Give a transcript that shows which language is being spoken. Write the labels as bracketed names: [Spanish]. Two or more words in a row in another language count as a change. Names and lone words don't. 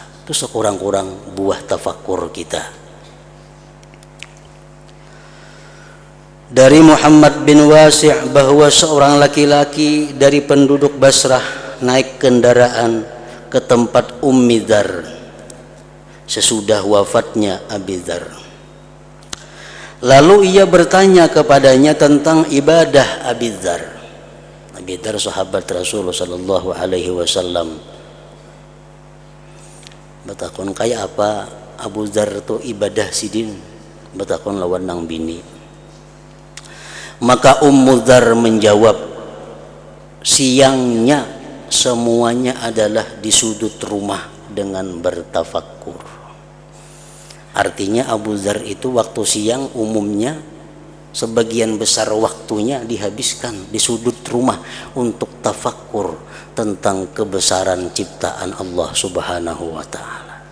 [Indonesian] Itu sekurang-kurang buah tafakur kita. Dari Muhammad bin Wasi' bahwa seorang laki-laki dari penduduk Basrah naik kendaraan ke tempat Ummi Dzar sesudah wafatnya Abi Dzar. Lalu ia bertanya kepadanya tentang ibadah Abi Dzar. Abi Dzar sahabat Rasulullah [Arabic] صلى الله عليه وسلم. [Banjar] Batakon kaya apa Abu Dzar tu ibadah sidin? Batakon lawan nang bini. [Indonesian] Maka Ummu Dzar menjawab, siangnya semuanya adalah di sudut rumah dengan bertafakkur. Artinya Abu Dzar itu waktu siang umumnya sebagian besar waktunya dihabiskan di sudut rumah untuk tafakkur tentang kebesaran ciptaan Allah [Arabic] سبحانه وتعالى.